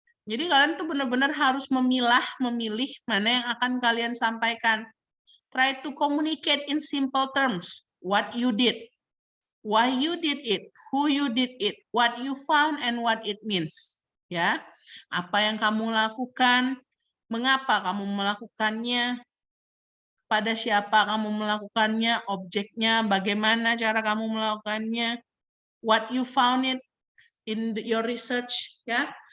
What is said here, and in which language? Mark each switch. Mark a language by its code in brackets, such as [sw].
[id] Jadi kalian tuh benar-benar harus memilih mana yang akan kalian sampaikan. [en] Try to communicate in simple terms. What you did, why you did it, who you did it, what you found, and what it means. [id] Ya, apa yang kamu lakukan, mengapa kamu melakukannya, pada siapa kamu melakukannya, objeknya, bagaimana cara kamu melakukannya, [en] what you found it in your research, [id] ya.